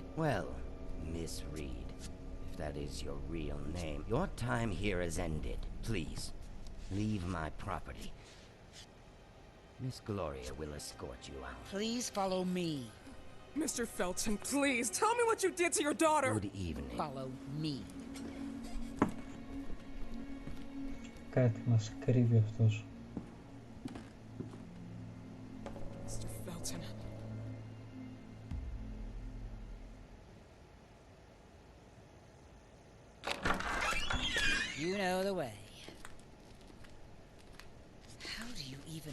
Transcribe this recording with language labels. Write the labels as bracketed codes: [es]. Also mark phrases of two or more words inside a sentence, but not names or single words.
[en] Well, Miss Reed, if that is your real name, your time here has ended. Please, leave my property. Miss Gloria will escort you out. Please follow me. Mr. Felton, please, tell me what you did to your daughter! Good evening. Follow me. [el] Κάτι μας κρύβει αυτός. [en] Mr. Felton. You know the way. How do you even...